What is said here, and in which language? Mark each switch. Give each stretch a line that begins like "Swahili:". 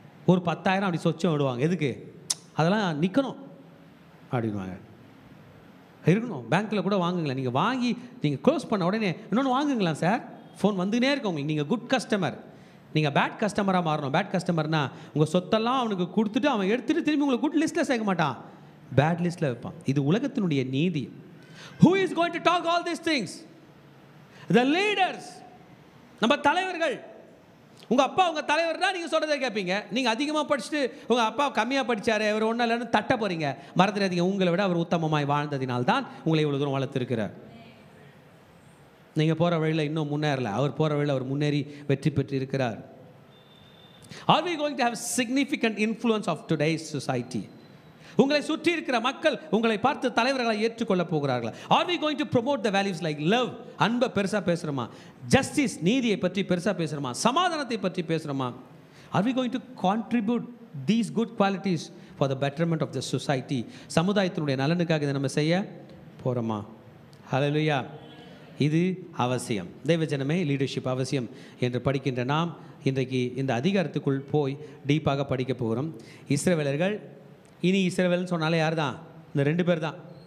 Tamil: ஒரு 10,000 அப்படி சொச்சம் விடுவாங்க. எதுக்கு? அதெல்லாம் நிற்கணும் அப்படின்வாங்க. இருக்கணும். பேங்க்கில் கூட வாங்குங்களேன். நீங்கள் வாங்கி நீங்கள் க்ளோஸ் பண்ண உடனே இன்னொன்று வாங்குங்களா சார், ஃபோன் வந்துனே இருக்கும் உங்களுக்கு. நீங்கள் குட் கஸ்டமர். நீங்கள் பேட் கஸ்டமராக மாறணும். பேட் கஸ்டமர்னா உங்கள் சொத்தெல்லாம் அவனுக்கு கொடுத்துட்டு அவன் எடுத்துகிட்டு திரும்பி உங்களை குட் லிஸ்ட்டில் சேர்க்க மாட்டான், பேட் லிஸ்ட்டில் வைப்பான். இது உலகத்தினுடைய நீதி.
English: Who is going to talk all these things? The leaders.
Tamil: நம்ம தலைவர்கள். உங்கள் அப்பா உங்கள் தலைவர் தான், நீங்கள் சொல்கிறத கேட்பீங்க. நீங்கள் அதிகமாக படிச்சுட்டு உங்கள் அப்பா கம்மியாக படித்தார், அவர் ஒன்றும் இல்லைன்னு தட்ட போகிறீங்க. மறந்துடாதீங்க, உங்களை விட அவர் உத்தமமாய் வாழ்ந்ததினால்தான் உங்களை இவ்வளோ தூரம் வளர்த்துருக்கிறார். நீங்கள் போகிற வழியில் இன்னும் முன்னேறல, அவர் போகிற வழியில் அவர் முன்னேறி வெற்றி பெற்று இருக்கிறார்.
English: Are we going to have significant influence of today's society?
Tamil: உங்களை சுற்றி இருக்கிற மக்கள் உங்களை பார்த்து தலைவர்களை ஏற்றுக்கொள்ள போகிறார்கள்.
English: Are we going to promote the values like love?
Tamil: அன்பை பெருசாக பேசுகிறோமா? ஜஸ்டிஸ், நீதியை பற்றி பெருசாக பேசுகிறோமா? சமாதானத்தை பற்றி பேசுகிறோமா?
English: Are we going to contribute these good qualities for the betterment of the society?
Tamil: சமுதாயத்தினுடைய நலனுக்காக இதை நம்ம செய்ய போகிறோமா? ஹல்லேலூயா. இது அவசியம். தெய்வஜனமே, லீடர்ஷிப் அவசியம் என்று படிக்கின்ற நாம் இன்றைக்கு இந்த அதிகாரத்துக்குள் போய் டீப்பாக படிக்க போகிறோம். இஸ்ரவேலர்கள், இனி இஸ்ரவேல்னு சொன்னாலே யார் தான்? இந்த 2 பேர் தான்.